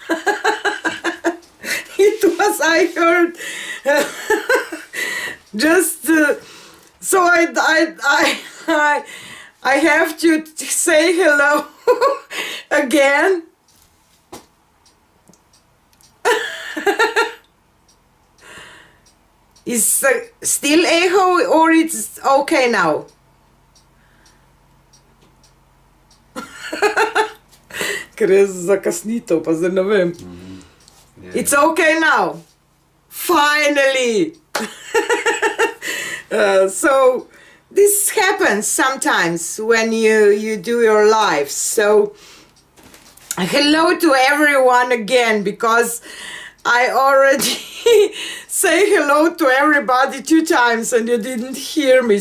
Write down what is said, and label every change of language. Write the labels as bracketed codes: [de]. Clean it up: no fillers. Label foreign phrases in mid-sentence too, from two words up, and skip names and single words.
[en] It was, I heard, just so I have to say hello again. Is still echo or it's okay now? [sl] Ker zakasnitev, pa zdaj ne vem. [en] It's okay now. Finally. So this happens sometimes when you do your live. So hello to everyone again, because I already say hello to everybody 2 times and you didn't hear me.